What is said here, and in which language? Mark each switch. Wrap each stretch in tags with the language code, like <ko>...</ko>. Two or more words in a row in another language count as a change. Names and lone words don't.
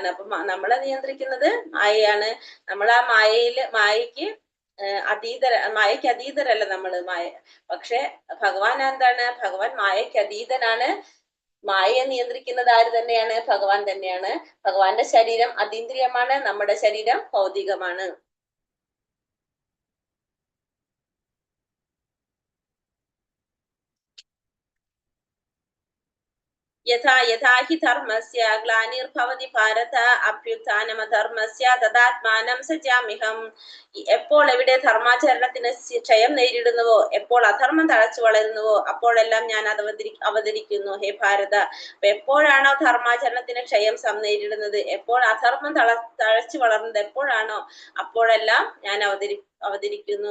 <ml>അപ്പൊ നമ്മളെ നിയന്ത്രിക്കുന്നത് മായയാണ്. നമ്മൾ ആ മായയ്ക്ക് അതീതരല്ല നമ്മള്. പക്ഷെ ഭഗവാൻ എന്താണ്? ഭഗവാൻ മായയ്ക്ക് അതീതനാണ്. മായയെ നിയന്ത്രിക്കുന്നത് ആര് തന്നെയാണ്? ഭഗവാൻ തന്നെയാണ്. ഭഗവാന്റെ ശരീരം അതീന്ദ്രിയമാണ്, നമ്മുടെ ശരീരം ഭൗതികമാണ്.</ml> <sa>यथा यथा हि धर्मस्य ग्लानिर्भवति भारत अभ्युत्थानमधर्मस्य तदात्मानं सजाम्यहं.</sa> <ml>എപ്പോൾ എവിടെ ധർമാചരണത്തിന് ക്ഷയം നേരിടുന്നുവോ, എപ്പോൾ അധർമ്മം തഴച്ചു വളരുന്നുവോ, അപ്പോഴെല്ലാം ഞാൻ അവതരിക്കുന്നു ഹേ ഭാരത. എപ്പോഴാണോ ധർമാചരണത്തിന് ക്ഷയം നേരിടുന്നത്, എപ്പോൾ അധർമ്മം തഴച്ചു വളർന്നത് എപ്പോഴാണോ, അപ്പോഴെല്ലാം ഞാൻ അവതരിക്കുന്നു.</ml>